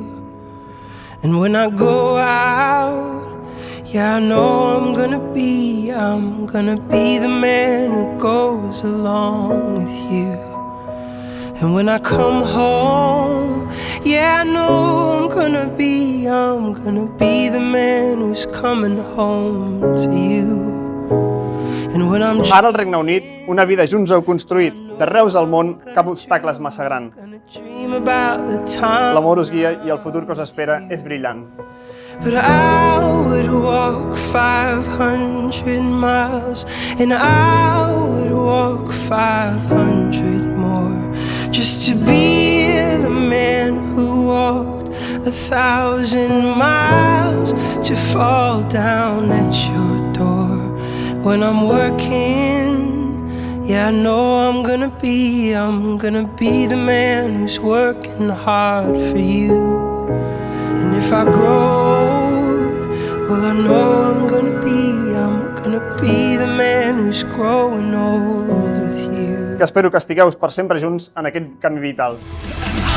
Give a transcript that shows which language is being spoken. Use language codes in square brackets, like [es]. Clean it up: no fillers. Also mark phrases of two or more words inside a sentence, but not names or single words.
[en] And when I go out, yeah, I know I'm gonna be the man who goes along with you. And when I come home, yeah, I know I'm gonna be the man who's coming home to you. And when I'm [ca] Ara al Regne Unit, una vida junts heu construït d'arreu del món cap obstacle és massa gran. [en] dream about the time, [ca] L'amor us guia i el futur que us espera és brillant. [en] but I would walk 500 miles, and I would walk 500 more, just to be the man who walked 1,000 miles, to fall down at your door. When I'm working, yeah, I know I'm gonna be the man who's working hard for you. And if I grow old, well, I know I'm gonna be the man who's growing old with you. [ca] Que espero que estigueu per sempre junts en aquest camí vital.